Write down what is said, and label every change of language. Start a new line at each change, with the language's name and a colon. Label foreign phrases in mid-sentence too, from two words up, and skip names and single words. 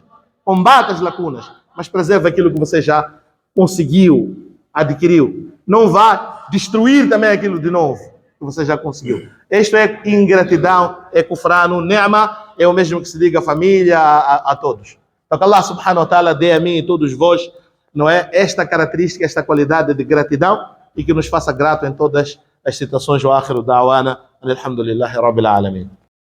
Portuguese: Combate as lacunas. Mas preserve aquilo que você já conseguiu, adquiriu. Não vá destruir também aquilo de novo que você já conseguiu. Isto é ingratidão, é
Arabic: كفران نعمة,
Portuguese: é o mesmo que se diga a família, a todos. Então que Allah
Arabic: سبحانه وتعالى
Portuguese: dê a mim e todos vós, não é, esta característica, esta qualidade de gratidão e que nos faça grato em todas as situações.
Arabic: وآخر دعوانا الحمد لله رب العالمين.